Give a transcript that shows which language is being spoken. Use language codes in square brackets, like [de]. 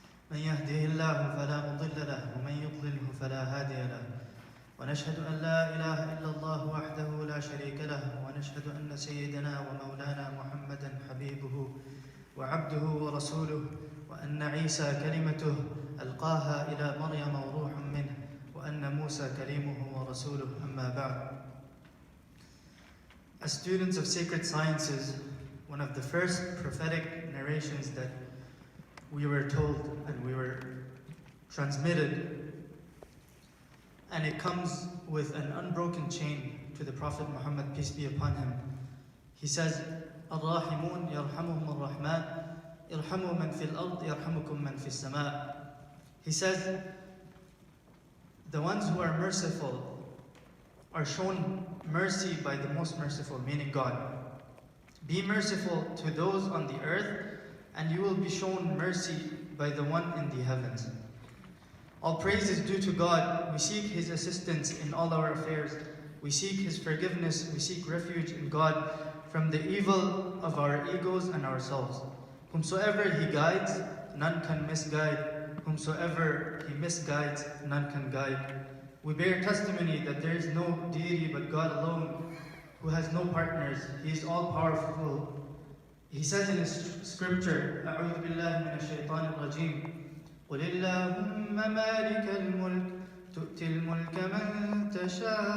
[ar] من يهده الله فلا مضل له ومن يضلله فلا هادي له ونشهد أن لا إله إلا الله وحده لا شريك له ونشهد أن سيدنا ومولانا محمدا حبيبه وعبده ورسوله وأن عيسى كلمته ألقاها إلى مريم وروح منه وأن موسى كليمه ورسوله أما بعد. [en] As students of sacred sciences, one of the first prophetic narrations that we were told and we were transmitted, and it comes with an unbroken chain to the Prophet Muhammad, peace be upon him. He says, [ar] الراحمون يرحمهم الرحمن ارحموا من في الأرض يرحمكم من في السماء. [en] He says, the ones who are merciful are shown mercy by the most merciful, meaning God. Be merciful to those on the earth, and you will be shown mercy by the one in the heavens. All praise is due to God. We seek His assistance in all our affairs. We seek His forgiveness. We seek refuge in God from the evil of our egos and ourselves. Whomsoever He guides, none can misguide. Whomsoever He misguides, none can guide. We bear testimony that there is no deity but God alone, who has no partners. He is all-powerful. He says in His scripture, [ar] أعوذ بالله من الشيطان الرجيم قل اللهم مالك الملك تؤتي الملك من تشاء